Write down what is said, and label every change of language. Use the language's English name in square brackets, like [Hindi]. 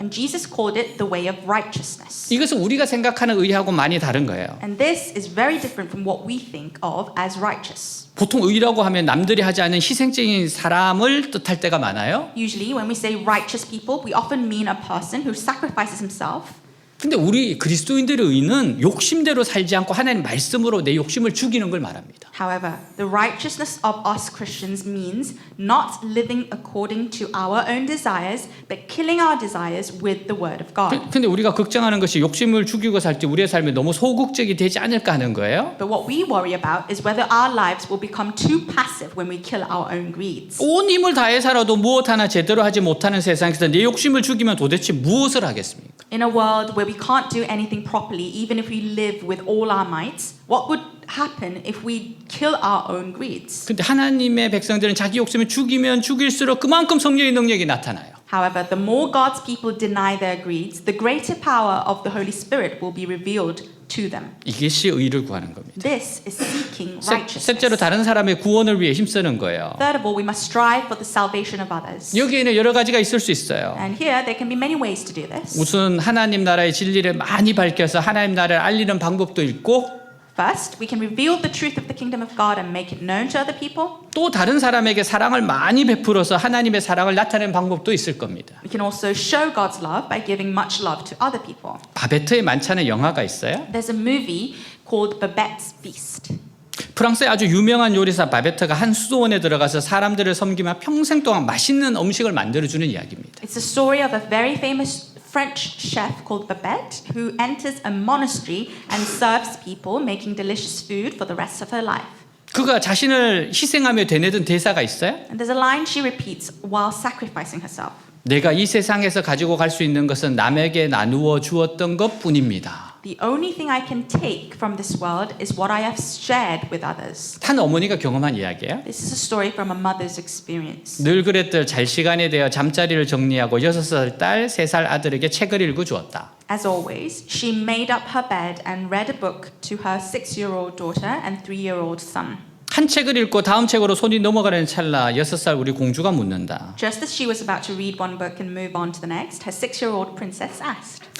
[English] And Jesus called it the way of righteousness. [Korean] 이것은 우리가 생각하는 의하고 많이 다른 거예요. [English] And this is very different from what we think of as righteous. [Korean] 보통 의라고 하면 남들이 하지 않는 희생적인 사람을 뜻할 때가 많아요. [English] Usually when we say righteous people, we often mean a person who sacrifices himself. [Korean] 근데 우리 그리스도인들의 의는 욕심대로 살지 않고 하나님 말씀으로 내 욕심을 죽이는 걸 말합니다. [English] However, the righteousness of us Christians means not living according to our own desires, but killing our desires with the word of God. [Korean] 근데 우리가 걱정하는 것이 욕심을 죽이고 살 때 우리의 삶이 너무 소극적이 되지 않을까 하는 거예요. [English] But what we worry about is whether our lives will become too passive when we kill our own greeds. [Korean] 온 힘을 다해 살아도 무엇 하나 제대로 하지 못하는 세상에서 내 욕심을 죽이면 도대체 무엇을 하겠습니까? [English] In a world where we can't do anything properly, even if we live with all our mights, what would happen if we kill our own greeds? [Korean] 근데 하나님의 백성들은 자기 욕심을 죽이면 죽일수록 그만큼 성령의 능력이 나타나요. [English] However, the more God's people deny their greeds, the greater power of the Holy Spirit will be revealed to them. [Korean] 이것이 의를 구하는 겁니다. [English] This is seeking [Korean] 셋째로 [English] righteousness. [Korean] 다른 사람의 구원을 위해 힘쓰는 거예요. [English] Third of all, we must strive for the salvation of others. [Korean] 여기에는 여러 가지가 있을 수 있어요. [English] And here, there can be many ways to do this. [Korean] 우선 하나님 나라의 진리를 많이 밝혀서 하나님 나라를 알리는 방법도 있고 [English] First, we can reveal the truth of the kingdom of God and make it known to other people. [Korean] 또 다른 사람에게 사랑을 많이 베풀어서 하나님의 사랑을 나타내는 방법도 있을 겁니다. [English] We can also show God's love by giving much love to other people. [Korean] 바베트의 만찬의 영화가 있어요. [English] There's a movie called Babette's Feast. [Korean] 프랑스의 아주 유명한 요리사 바베트가 한 수도원에 들어가서 사람들을 섬기며 평생 동안 맛있는 음식을 만들어주는 이야기입니다. [English] It's the story of a very famous French chef called Babette who enters a monastery and serves people, making delicious food for the rest of her life. [Korean] 그가 자신을 희생하며 되뇌던 대사가 있어요. [English] And there's a line she repeats while sacrificing herself. [Korean] 내가 이 세상에서 가지고 갈 수 있는 것은 남에게 나누어 주었던 것뿐입니다. [English] The only thing I can take from this world is what I have shared with others. [Korean] 한 어머니가 경험한 이야기예요. [English] This is a story from a mother's experience. [Korean] 늘 그랬듯 잘 시간이 되어 잠자리를 정리하고 6살 딸, 3살 아들에게 책을 읽어 주었다. [English] As always, she made up her bed and read a book to her 6-year-old daughter and 3-year-old son. [Korean] 한 책을 읽고 다음 책으로 손이 넘어가는 찰나 6살 우리 공주가 묻는다. [English] Just as she was about to read one book and move on to the next, her 6-year-old princess asked,